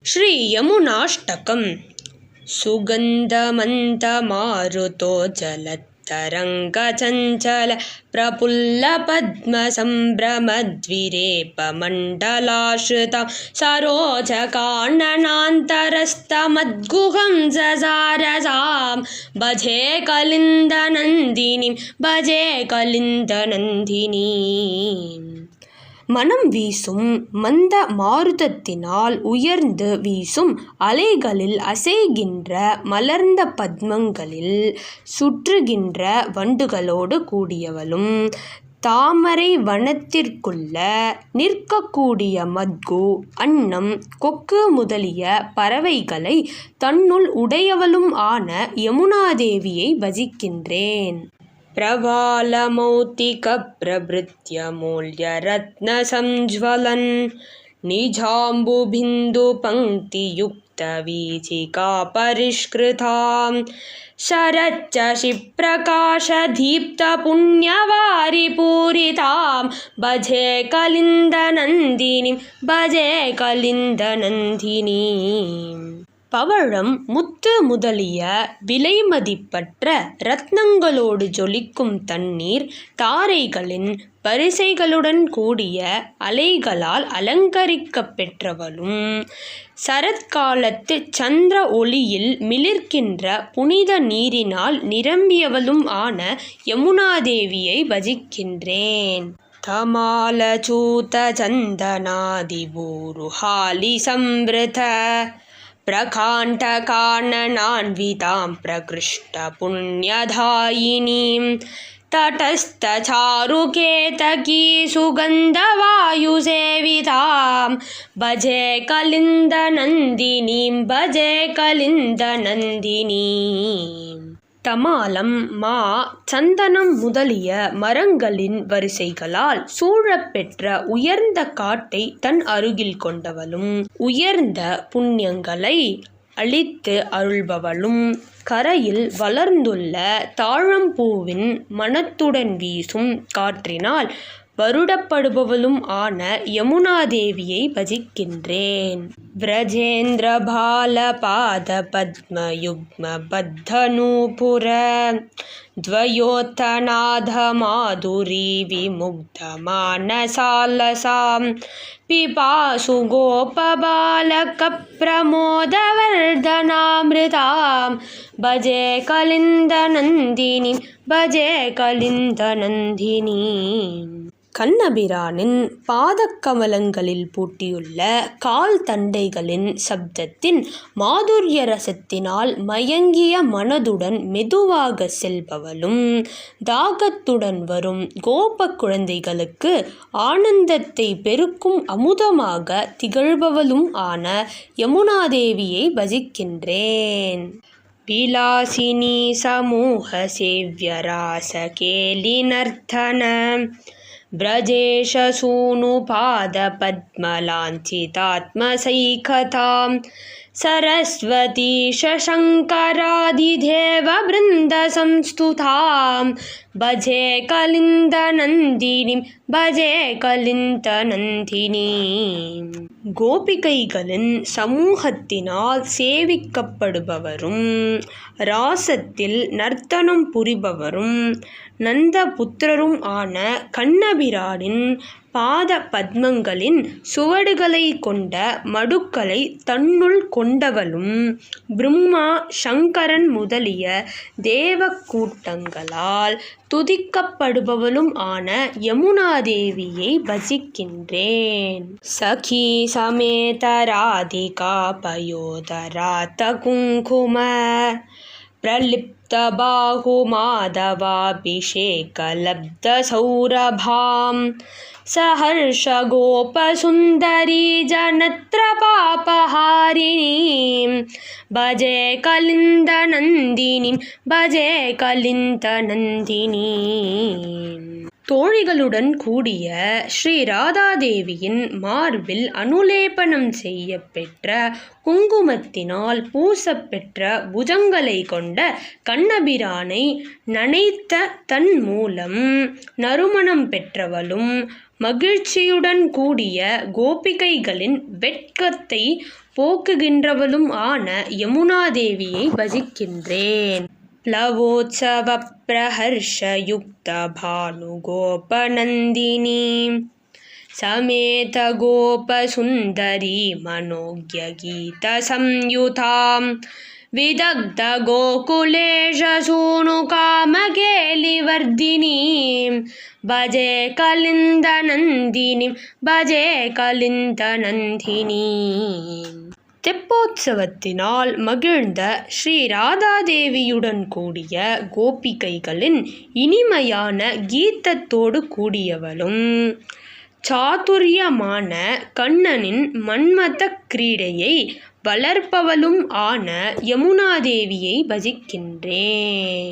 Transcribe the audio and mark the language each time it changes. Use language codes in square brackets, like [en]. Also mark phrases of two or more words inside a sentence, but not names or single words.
[sa] श्री यमुनाष्टकम् सुगन्धमन्तमारुतो जलत्तरङ्गचञ्चल प्रफुल्लपद्मसम्भ्रमद्विरेपमण्डलाश्रितां सरोजकाननान्तरस्तमद्गुहं जजारसां भजे कलिन्दनन्दिनीं भजे कलिन्दनन्दिनीम्. [ta] மனம் வீசும் மந்த மாருதத்தினால் உயர்ந்து வீசும் அலைகளில் அசைகின்ற மலர்ந்த பத்மங்களில் சுற்றுகின்ற வண்டுகளோடு கூடியவளும் தாமரை வனத்திற்குள்ள நிற்கக்கூடிய மத்கு அன்னம் கொக்கு முதலிய பறவைகளை தன்னுள் உடையவளும் ஆன யமுனாதேவியை பஜிக்கின்றேன். [sa] प्रवालमौक्तिकप्रभृत्यमूल्यरत्नसंज्वलन् निजाम्बुबिन्दुपङ्क्तियुक्तवीचिका परिष्कृतां शरच्चशिप्रकाशदीप्तपुण्यवारिपूरितां भजे कलिन्दनन्दिनीं भजे कलिन्दनन्दिनीम्. [ta] பவழம் முத்து முதலிய விலைமதிப்பற்ற இரத்னங்களோடு ஜொலிக்கும் தண்ணீர் தாரைகளின் வரிசைகளுடன் கூடிய அலைகளால் அலங்கரிக்கப் பெற்றவளும் சரத்காலத்து சந்திர ஒளியில் மிளிர்கின்ற புனித நீரினால் நிரம்பியவளும் ஆன யமுனாதேவியை பஜிக்கின்றேன். [sa] तमालचूत चन्दनादिभूरुहालि संवृत प्रकाण्ठकाननान्वितां प्रकृष्टपुण्यदायिनीं तटस्थचारुकेतकी सुगन्धवायुसेवितां भजे कलिन्दनन्दिनीं भजे कलिन्दनन्दिनीम्. [ta] தமாலம் மா சந்தனம் முதலிய மரங்களின் வரிசைகளால் சூழப்பெற்ற உயர்ந்த காட்டை தன் அருகில் கொண்டவளும் உயர்ந்த புண்ணியங்களை அளித்து அருள்பவளும் கரையில் வளர்ந்துள்ள தாழம்பூவின் மணத்துடன் வீசும் காற்றினால் வருடப்படுபவளும் ஆன யமுனாதேவியை பஜிக்கின்றேன். [sa] व्रजेन्द्रभालपादपद्मयुग्मबद्धनूपुर द्वयोत्तनादमाधुरी विमुग्धमानसालसां पिपासु गोपबालकप्रमोदवर्धनामृतां भजे कलिन्दनन्दिनीं भजे कलिन्दनन्दिनीम्. [ta] கண்ணபிரானின் பாதக்கமலங்களில் பூட்டியுள்ள கால் தண்டைகளின் சப்தத்தின் மாதுரிய ரசத்தினால் மயங்கிய மனதுடன் மெதுவாக செல்பவளும் தாகத்துடன் வரும் கோப குழந்தைகளுக்கு ஆனந்தத்தை பெருக்கும் அமுதமாக திகழ்பவளும் ஆன யமுனாதேவியை பஜிக்கின்றேன். [sa] विलासिनी समूह सेव्यरासकेलिनर्तन ब्रजेशसूनुपादपद्मलाञ्छितात्मसैकतां सरस्वती शशङ्करादिदेववृन्दसंस्तुतां भजे कलिन्दनन्दिनीं भजे कलिन्दनन्दिनीम्. [ta] கோபிகைகளின் சமூகத்தினால் சேவிக்கப்படுபவரும் ராசத்தில் நர்த்தனம் புரிபவரும் நந்த புத்திரரும் ஆன கண்ணபிரானின் பாத பத்மங்களின் சுவடுகளை கொண்ட மடுக்களை தன்னுள் கொண்டவளும் பிரம்மா சங்கரன் முதலிய தேவ கூட்டங்களால் துதிக்கப்படுபவளும் ஆன யமுனாதேவியை பஜிக்கின்றேன். [sa] सखी समेत राधिका पयोधरात्त कुङ्कुम प्रलिप्तबाहुमाधवाभिषेकलब्धसौरभां सहर्षगोपसुन्दरी जनत्रपापहारिणीं भजे कलिन्दनन्दिनीं भजे कलिन्दनन्दिनीम्. [ta] தோழிகளுடன் கூடிய ஸ்ரீ ராதாதேவியின் மார்பில் அனுலேபனம் செய்ய பெற்ற குங்குமத்தினால் பூசப்பெற்ற புஜங்களை கொண்ட கண்ணபிரானை நனைத்த தன் மூலம் நறுமணம் பெற்றவளும் மகிழ்ச்சியுடன் கூடிய கோபிகைகளின் வெட்கத்தை போக்குகின்றவளும் ஆன யமுனாதேவியை பஜிக்கின்றேன். [sa] प्लवोत्सव प्रहर्षयुक्त भानुगोपनन्दिनी समेत गोपसुन्दरी मनोज्ञगीतसंयुतां विदग्ध गोकुलेश सूनुकामकेलिवर्धिनीं भजे कलिन्दनन्दिनीं भजे कलिन्दनन्दिनीम्. [ta] தெப்போத்சவத்தினால் மகிழ்ந்த ஸ்ரீ ராதாதேவியுடன் கூடிய கோபிகைகளின் இனிமையான கீதத்தோடு கூடியவளும் சாதுரியமான கண்ணனின் மன்மத கிரீடையை வளர்ப்பவளும் ஆன யமுனாதேவியை பஜிக்கின்றேன்.